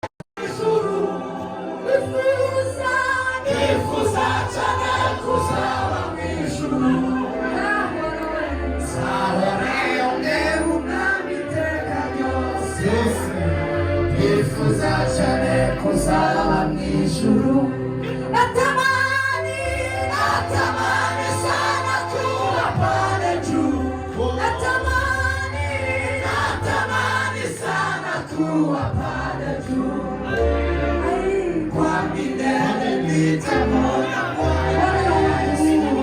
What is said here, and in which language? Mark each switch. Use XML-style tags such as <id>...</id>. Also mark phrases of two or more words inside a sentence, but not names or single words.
<rw>Nifuza cyane kuzaba mu ijuru. Sahore ongera umwami iteka ryose. Nifuza cyane kuzaba mu ijuru.</rw> <sw>Natamani sana kuwa pale juu. Natamani sana kuwa pale juu. Kwa milele nitamwona Bwana Yesu.</sw>